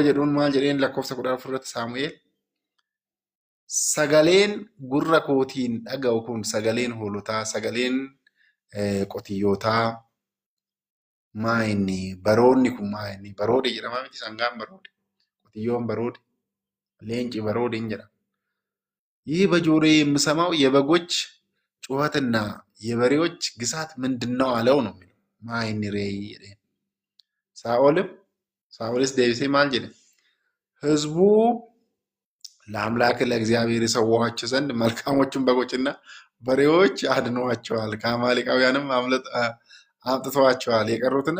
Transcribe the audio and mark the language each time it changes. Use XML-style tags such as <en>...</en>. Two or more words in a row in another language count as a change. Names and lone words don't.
<om>jedhuun maal jedheen lakkoofsa 14 irratti saamu'eel sagaleen gurra kootiin dhaga'u kun sagaleen hoolotaa sagaleen qotiyyootaa maa inni baroonni kun maa inni baroode jedhama miti sangaan baroode qotiyyoon baroode leenci baroode jedhama</om> <am>ይህ በጆሮ የምሰማው የበጎች ጩኸትና የበሬዎች ግሳት ምንድነው አለው ነው የሚለው ማይን ሬይ</am> <om>Saa'olis deebisee maal jedhe</om> <am>ህዝቡ ለአምላክ ለእግዚአብሔር የሰዋቸው ዘንድ መልካሞቹን በጎችና በሬዎች አድነዋቸዋል ከአማሌቃውያንም አምጥተዋቸዋል የቀሩትን</am>